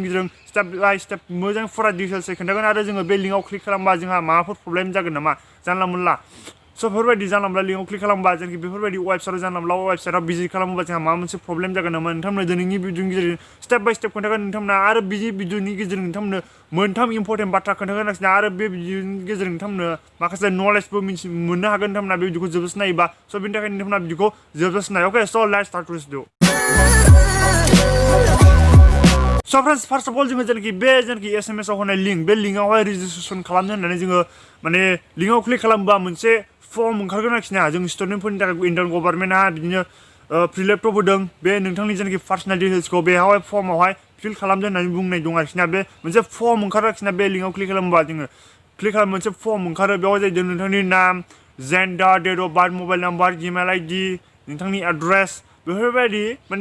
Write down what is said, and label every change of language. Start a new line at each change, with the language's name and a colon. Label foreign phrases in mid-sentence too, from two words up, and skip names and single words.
Bodo: गेजेरजों
English: step by step
Bodo: मोजां फुरा डिटेल्सै खोन्थागोन आरो जोङो बे लिंकआव क्लिक खालामबा जोंहा माबाफोर प्रब्लेम जागोन नामा जानला मोनला स' बेफोरबायदि जानला मोनला लिंकआव क्लिक खालामबा जेनाखि बेफोरबायदि वेबसाइटआव जानला मोनला वेबसाइटआव भिजिट खालामोबा जोंहा माबा मोनसे प्रब्लेम जागोन नामा नोंथांमोन दिनैनि भिडिअनि गेजेरजों
English: step by step
Bodo: खोन्थागोन नोंथांमोना आरो बिदि भिडिअनि गेजेरजों नोंथांमोनो मोनथाम इम्परटेन्ट बाथ्रा खोन्थागोन आरोना आरो बे भिडिअनि गेजेरजों नोंथांमोनो माखासे नलेजबो मोननो हागोन नोंथांमोना बे भिडिअखौ जोबजासे नायोबा स' बेनि थाखाय नोंथांमोना भिडिअखौ जोबजासे नाय अके स'
English: let's start this video So friends, first of all
Bodo: जोङो जेनाखि बे जेनाखि SMS आव होनाय लिंक बे लिंकआवहाय रेजिस्ट्रेसन खालामनो होननानै जोङो माने लिंकआव क्लिक खालामबा मोनसे फर्म ओंखारगोन आरोखिना जों स्टुडेन्टफोरनि थाखाय
English: Indian government
Bodo: बिदिनो फ्रि लेपटप होदों बे नोंथांनि जेनाखि
English: personal details
Bodo: बेयावहाय फर्मावहाय फिल खालामदो होननानै बुंनाय दं आरोखिना बे मोनसे फर्म ओंखारो आरोखिना बे लिंकआव क्लिक खालामोबा जोङो क्लिक खालाम मोनसे फर्म ओंखारो बेयाव जाहैदों नोंथांनि नाम
English: gender date of birth mobile number Gmail ID
Bodo: नोंथांनि एड्रेस बेफोरबायदि माने